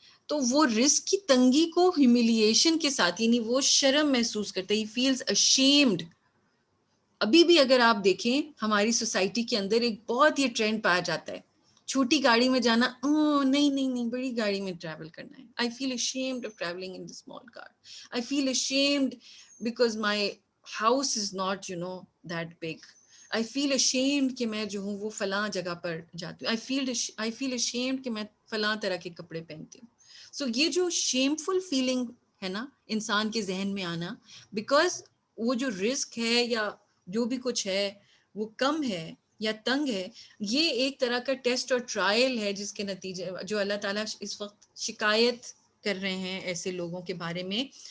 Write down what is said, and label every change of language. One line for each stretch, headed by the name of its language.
Urdu: تو وہ رزق کی تنگی کو ہیوملیشن کے ساتھ، یعنی وہ شرم محسوس کرتا ہے،
English: He feels ashamed.
Urdu: ابھی بھی اگر آپ دیکھیں ہماری سوسائٹی کے اندر ایک بہت یہ ٹرینڈ پایا جاتا ہے، چھوٹی گاڑی میں جانا، نہیں نہیں نہیں، بڑی گاڑی میں ٹریول کرنا ہے.
English: I feel ashamed of traveling in the small car. I feel ashamed because my house is not, that big. I feel ashamed
Urdu: کہ میں جو ہوں وہ فلاں جگہ پر جاتی ہوں.
English: I feel ashamed
Urdu: کہ میں فلاں طرح کے کپڑے پہنتی ہوں. سو یہ جو شیمفل فیلنگ ہے نا انسان کے ذہن میں آنا، بیکاز وہ جو رسک ہے یا جو بھی کچھ ہے وہ کم ہے یا تنگ ہے، یہ ایک طرح کا ٹیسٹ اور ٹرائل ہے جس کے نتیجے جو اللہ تعالیٰ اس وقت شکایت کر رہے ہیں ایسے لوگوں کے بارے میں.